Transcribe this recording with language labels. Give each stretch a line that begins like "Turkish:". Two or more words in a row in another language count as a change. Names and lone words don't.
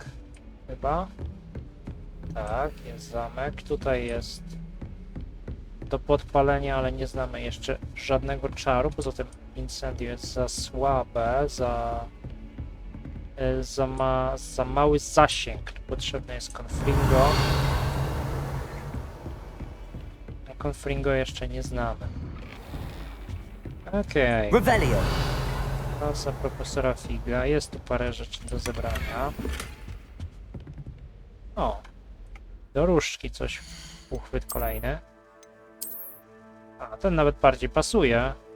Polish: Chyba. Tak, jest zamek. Tutaj jest do podpalenia, ale nie znamy jeszcze żadnego czaru. Poza tym incendio jest za słabe, za mały zasięg. Potrzebne jest confringo. A confringo jeszcze nie znamy. Okej. Revelio. Klasa profesora Figa. Jest tu parę rzeczy do zebrania. O. Do różdżki coś. Uchwyt kolejny. A, ten nawet bardziej pasuje.